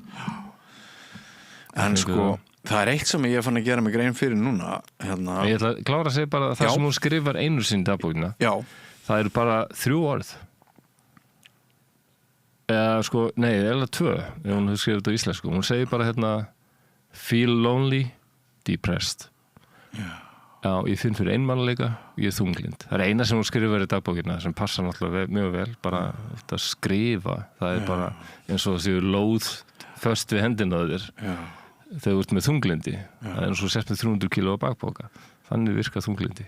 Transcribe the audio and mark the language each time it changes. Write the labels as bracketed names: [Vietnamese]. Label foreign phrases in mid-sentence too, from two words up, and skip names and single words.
[Icelandic] En sko, það er eitt sem ég fann að gera mig grein fyrir núna hérna. Ég ætla að klára að segja bara það sem hún skrifar einu sinni dagbókina. Já. Það eru bara 3 orð. Eða 2 ef hún hefur skrifað þetta á íslensku. Hún segir bara hérna [English] feel lonely, depressed. [Icelandic] Já, ég finn fyrir einmannleika og ég þunglind. Það er eina sem hún skrifar í dagbókina sem passar náttúrulega mjög vel, bara að skrifa. Það er bara eins og þessi lóð föst við hendina á þér. Já. Þegar þú ert með þunglindi, það er eins og sett með 300 kíló á bakpoka, þannig virkar þunglindi.